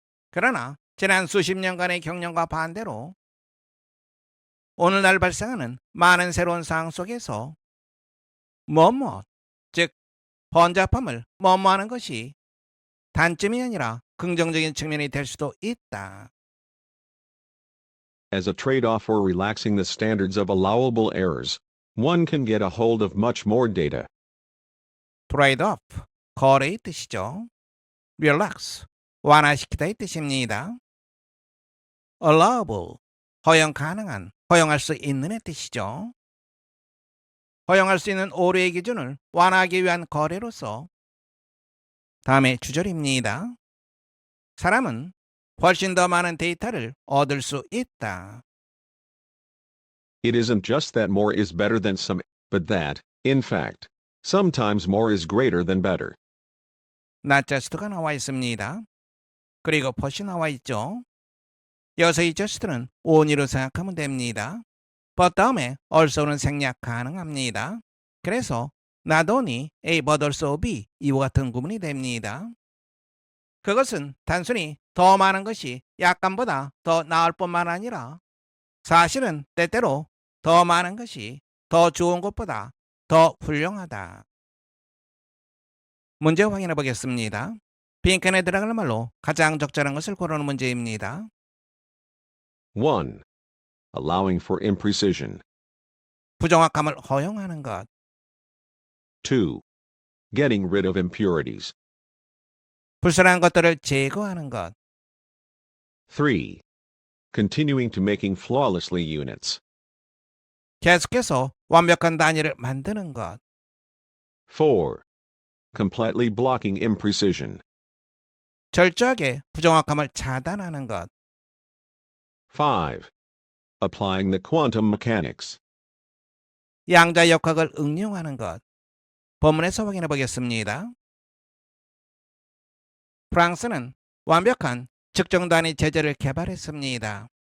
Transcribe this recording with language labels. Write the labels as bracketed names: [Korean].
[Korean] 그러나 지난 수십 년간의 경험과 반대로 오늘날 발생하는 많은 새로운 상황 속에서 뭐뭇, 즉 번잡함을 뭐뭐하는 것이 단점이 아니라 긍정적인 측면이 될 수도 있다. [English] As a trade-off for relaxing the standards of allowable errors, one can get a hold of much more data. [Korean] trade off, 거래의 뜻이죠. relax, 완화시키다의 뜻입니다. allowable, 허용 가능한, 허용할 수 있는의 뜻이죠. 허용할 수 있는 오류의 기준을 완화하기 위한 거래로서 다음에 주절입니다. 사람은 훨씬 더 많은 데이터를 얻을 수 있다. [English] It isn't just that more is better than some, but that, in fact, sometimes more is greater than better. [Korean] not just가 나와 있습니다. 그리고 pot이 나와 있죠. 여기서 이 just는 only로 생각하면 됩니다. but 다음에 also는 생략 가능합니다. 그래서 [English] not only A but also B [Korean] 이와 같은 구문이 됩니다. 그것은 단순히 더 많은 것이 약간보다 더 나을 뿐만 아니라 사실은 때때로 더 많은 것이 더 좋은 것보다 더 훌륭하다. 문제 확인해 보겠습니다. 빈칸에 들어갈 말로 가장 적절한 것을 고르는 문제입니다. 1. [English] Allowing for imprecision. [Korean] 부정확함을 허용하는 것. 2. [English] Getting rid of impurities. [Korean] 불순한 것들을 제거하는 것. 3. [English] Continuing to making flawlessly units. [Korean] 계속해서 완벽한 단위를 만드는 것. 4. [English] Completely blocking imprecision. [Korean] 철저하게 부정확함을 차단하는 것. [English] 5. Applying the quantum mechanics. [Korean] 양자역학을 응용하는 것. 본문에서 확인해 보겠습니다. 프랑스는 완벽한 측정 단위 체제를 개발했습니다.